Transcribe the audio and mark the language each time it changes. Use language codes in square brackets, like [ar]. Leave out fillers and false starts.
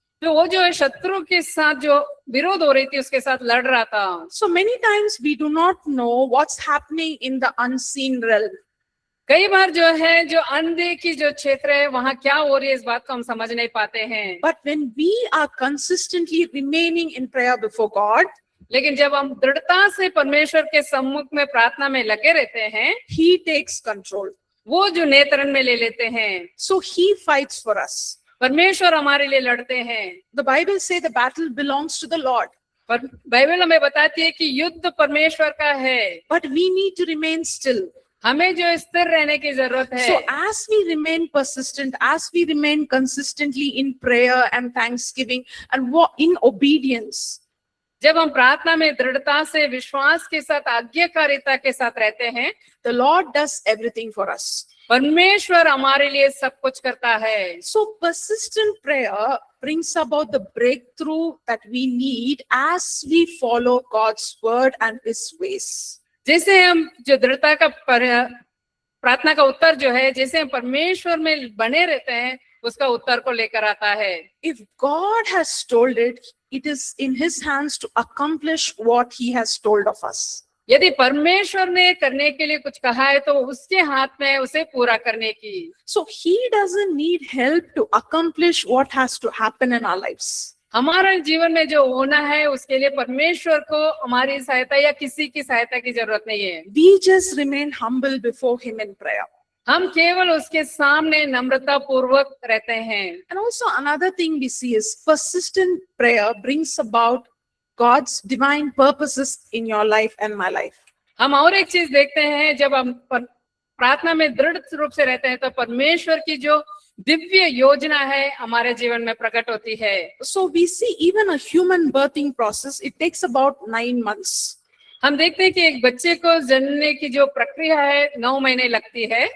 [hi] तो वो जो है शत्रु के साथ जो विरोध हो रही थी उसके साथ लड़ रहा था। [en] So many times we do not know what's happening in the unseen realm. [hi] कई बार जो है जो अनदेखी जो क्षेत्र है वहां क्या हो रही है इस बात को हम समझ नहीं पाते हैं। [en] But when we are consistently remaining in prayer before God, [hi] लेकिन जब हम दृढ़ता से परमेश्वर के सम्मुख में प्रार्थना में लगे रहते हैं, [en] He takes control. [hi] वो जो नियंत्रण में ले लेते हैं, [en] So He fights for us. [hi] परमेश्वर हमारे लिए लड़ते हैं। [en] The Bible says the battle belongs to the Lord, [hi] पर बाइबल हमें बताती है कि युद्ध परमेश्वर का है, [en] but we need to remain still. [hi] हमें जो स्थिर रहने की जरूरत है। [en] So as we remain persistent, as we remain consistently in prayer and thanksgiving and walk in obedience, [hi] जब हम प्रार्थना में दृढ़ता से विश्वास के साथ आज्ञाकारिता के साथ रहते हैं, [en] the Lord does everything for us. [hi] परमेश्वर हमारे लिए सब कुछ करता है। [en] So persistent prayer brings about the breakthrough that we need as we follow God's word and His ways. [hi] जैसे हम जो दृढ़ता का प्रार्थना का उत्तर जो है, जैसे हम परमेश्वर में बने रहते हैं, उसका उत्तर को लेकर आता है। [en] If God has told it, it is in His hands to accomplish what He has told of us. [hi] यदि परमेश्वर ने करने के लिए कुछ कहा है तो उसके हाथ में है उसे पूरा करने की। [en] So He doesn't need help to accomplish what has to happen in our lives. [hi] हमारे जीवन में जो होना है उसके लिए परमेश्वर को हमारी सहायता या किसी की सहायता की जरूरत नहीं है। [en] We just remain humble before Him in prayer. [hi] हम केवल उसके सामने नम्रता पूर्वक रहते हैं। [en] And also another thing we see is persistent prayer brings about God's divine purposes in your life and my life. [hi] हम और एक चीज देखते हैं, जब हम प्रार्थना में दृढ़ रूप से रहते हैं तो परमेश्वर की जो दिव्य योजना है हमारे जीवन में प्रकट होती है। [en] So we see even a human birthing process, it takes about 9 months. [hi] हम देखते हैं कि एक बच्चे को जन्मने की जो प्रक्रिया है 9 महीने लगती है।